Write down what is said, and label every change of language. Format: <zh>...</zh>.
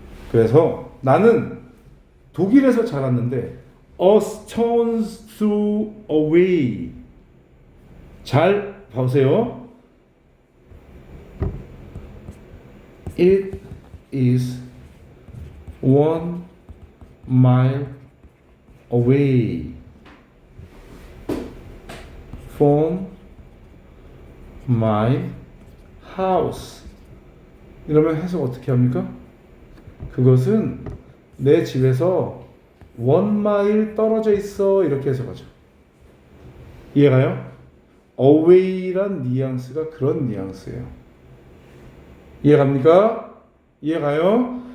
<ko>그래서 나는 독일에서 자랐는데</ko> <en>a stone's throw away</en> <ko>잘 보세요.</ko> <en>It is 1 mile away from my house.</en> <ko>이러면 해석 어떻게 합니까? 그것은 내 집에서 1마일 떨어져 있어. 이렇게 해석하죠. 이해가요? away란 뉘앙스가 그런 뉘앙스예요. 이해갑니까? 이해가요?</ko>